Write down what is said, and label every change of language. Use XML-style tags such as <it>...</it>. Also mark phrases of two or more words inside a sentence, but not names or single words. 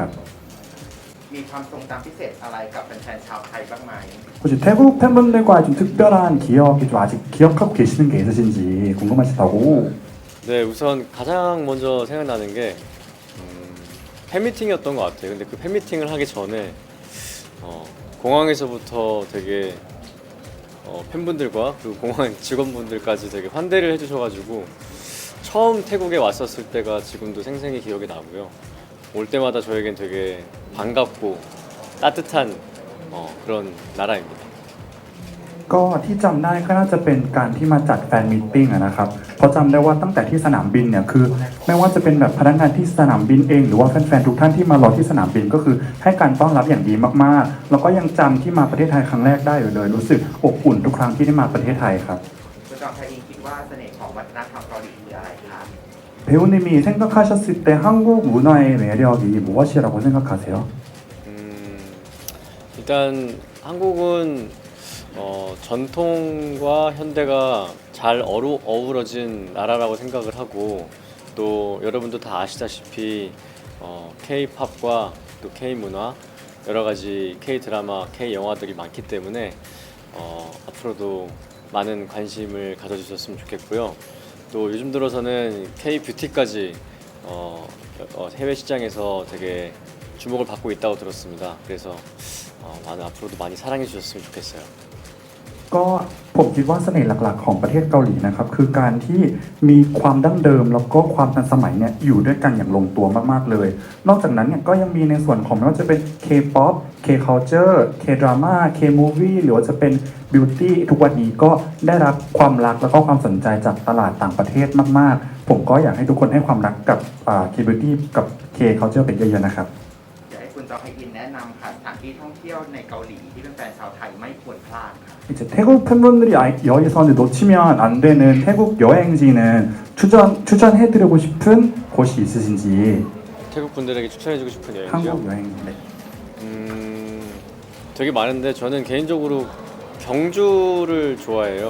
<th>มีความทรงจำพิเศษอะไรกับแฟนๆชาวไทยบ้างไหม</th> <ko>혹시 태국 팬분들과 좀 특별한 기억이 좀 아직 기억하고 계시는 게 있으신지 궁금하시다고. 네, 우선 가장 먼저 생각나는 게 팬미팅이었던 것 같아요. 근데 그 팬미팅을 하기 전에 공항에서부터 되게 팬분들과 그 공항 직원분들까지 되게 환대를 해주셔가지고 처음 태국에 왔었을 때가 지금도 생생히 기억이 나고요. 올 때마다 저에겐 되게 반갑고 따뜻한 그런 나라입니다.</ko> <th>ก็ที่จำได้ก็น่าจะเป็นการที่มาจัดแฟนมีตติ้งอะนะครับเพราะจำได้ว่าตั้งแต่ที่สนามบินเนี่ยคือไม่ว่าจะเป็นแบบพนักงานที่สนามบินเองหรือว่าแฟนๆทุกท่านที่มารอที่สนามบินก็คือให้การต้อนรับอย่างดีมากๆแล้วก็ยังจำที่มาประเทศไทยครั้งแรกได้อยู่เลยรู้สึกอบอุ่นทุกครั้งที่ได้มาประเทศไทยครับ คุณจอมชัยเองคิดว่าเสน่ห์ของวัฒนธรรมเกาหลีคืออะไรคะ</th> <ko>배우님이 생각하셨을 때 한국 문화의 매력이 무엇이라고 생각하세요? 일단 한국은 전통과 현대가 잘 어우러진 나라라고 생각을 하고 또 여러분도 다 아시다시피 K-팝과 또 K-문화 여러 가지 K-드라마, K-영화들이 많기 때문에 앞으로도 많은 관심을 가져주셨으면 좋겠고요. 또 요즘 들어서는 K-뷰티까지 해외 시장에서 되게 주목을 받고 있다고 들었습니다. 그래서 앞으로도 많이 사랑해 주셨으면 좋겠어요.</ko> <th>ก็ผมคิดว่าเสน่ห์หลักๆของประเทศเกาหลีนะครับคือการที่มีความดั้งเดิมแล้วก็ความทันสมัยเนี่ยอยู่ด้วยกันอย่างลงตัวมากๆเลยนอกจากนั้นเนี่ยก็ยังมีในส่วนของไม่ว่าจะเป็น K-pop K-culture K-drama K-movie หรือว่าจะเป็น beauty ทุกวันนี้ก็ได้รับความรักแล้วก็ความสนใจจากตลาดต่างประเทศมากๆผมก็อยากให้ทุกคนให้ความรักกับ K-beauty กับ K-culture เป็นเยอะๆนะครับ อยากให้คุณจอมชัยอินแนะนำค่ะสถานที่ท่องเที่ยวในเกาหลีที่เป็นแฟนชาวไทยไม่ควรพลาดค่ะ</th> <ko>이제 태국 팬분들이 여기서 놓치면 안 되는 태국 여행지는 추천해드리고 싶은 곳이 있으신지 태국 분들에게 추천해주고 싶은 여행지요? 한국 여행지 네. 되게 많은데 저는 개인적으로 경주를 좋아해요.</ko>